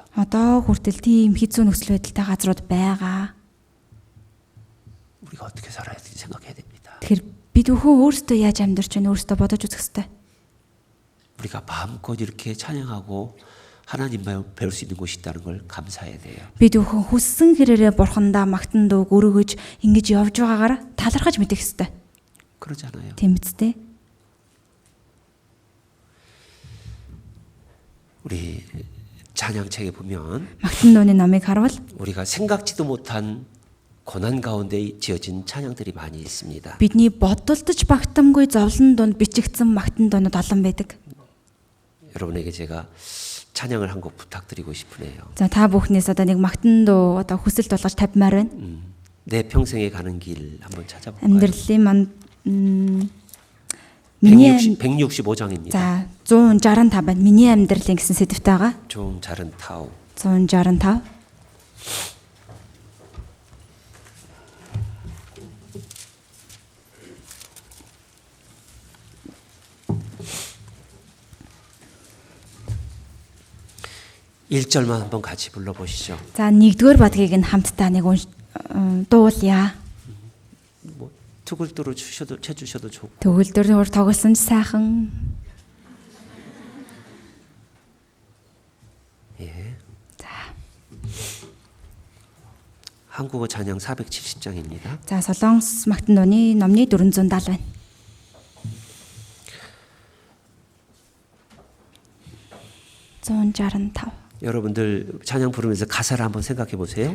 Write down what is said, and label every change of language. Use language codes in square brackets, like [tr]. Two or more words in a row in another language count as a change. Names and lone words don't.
[mn] Одоо хүртэл тийм хэцүү нөхцөл байдалтай газрууд байгаа. [ko] 우리가 어떻게 살아야 되는지 생각해야 됩니다. [mn] Тэгэхээр бид бүхэн өөрсдөө яаж амьдарч байна өөрсдөө бодож үзэх ёстой. [ko] 우리가 마음껏 이렇게 찬양하고 하나님만 배울 수 있는 곳이 있다는 걸 감사해야 돼요. [mn] Бид бүхэн хүссэн хэрээрээ бурхандаа магтан дууг өргөж ингэж явж байгаагаар талархаж мэдэх ёстой. [ko] 그러잖아요. [mn] Тийм биз дээ. [ko] 우리 찬양책에 보면 [mn] Магтан дууны номыг харвал [ko] 우리가 생각지도 못한 고난 가운데 지어진 찬양들이 많이 있습니다. [mn] бидний бодолдож багтамгүй зовлон дунд бичигдсэн магтан дуунууд олон байдаг. [ko] 여러분에게 제가 찬양을 한 곡 부탁드리고 싶으네요. [mn] За та бүхнээс одоо нэг магтан дуу одоо хүсэлт болгож тавьмаар байна. [ko] 내 평생에 가는 길 한번 찾아볼까요? [mn] Амьдралын манд миний [ko] 165장입니다. [mn] за 165 байна. Миний амьдралын гэсэн сэдвтэй байгаа. 좀 자른 타오. [ko] 165. 일절만 한번 같이 불러보시죠. [mn] За нэгдүгээр бадгийг нь хамтдаа нэг дуулъя. [ko] 뭐 투글도로 쳐주셔도 좋고. [mn] Төгөлдөр хөр тоглосон ч сайхан. [ko] 예. [mn] За. [ko] 한국어 찬양 470장입니다. [mn] За Солонгос магтан дууны номны 470 байна. [ko] 여러분들 찬양 부르면서 가사를 한번 생각해 보세요.